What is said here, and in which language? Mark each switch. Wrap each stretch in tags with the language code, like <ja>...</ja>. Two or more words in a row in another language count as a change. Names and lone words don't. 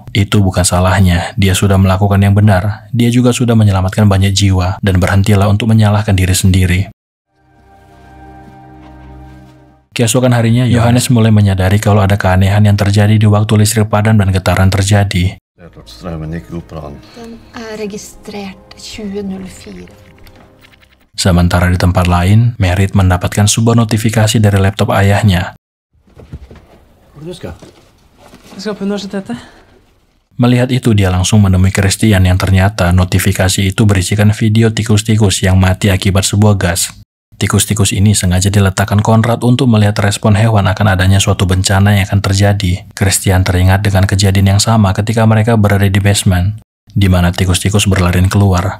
<id>Itu bukan salahnya, dia sudah melakukan yang benar. Dia juga sudah menyelamatkan banyak jiwa dan berhentilah untuk menyalahkan diri sendiri. Keesokan harinya, Johannes mulai menyadari kalau ada keanehan yang terjadi di waktu listrik padam dan getaran terjadi.</id> <no>Strømmen gikk i operaen. Den er registrert 2004.</no> <id>Sementara di tempat lain, Merit mendapatkan sebuah notifikasi dari laptop ayahnya.</id> <no>Jeg skal på universitetet.</no> <id>Melihat itu, dia langsung menemui Christian yang ternyata notifikasi itu berisikan video tikus-tikus yang mati akibat sebuah gas. Tikus-tikus ini sengaja diletakkan Konrad untuk melihat respon hewan akan adanya suatu bencana yang akan terjadi. Christian teringat dengan kejadian yang sama ketika mereka berada di basement, di mana tikus-tikus berlarian keluar.</id>